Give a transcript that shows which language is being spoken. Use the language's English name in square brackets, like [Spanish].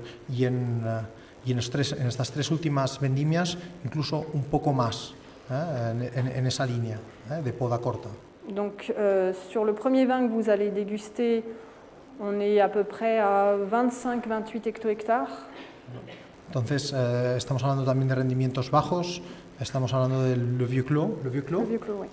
[Spanish] Y en estas 3 últimas vendimias incluso un poco más en esa línea de poda corta. [French] Donc sur le premier vin que vous allez déguster, on est à peu près à 25-28 hecto-hectares. [Spanish] Entonces estamos hablando también de rendimientos bajos, estamos hablando del Le Vieux Clos, oui.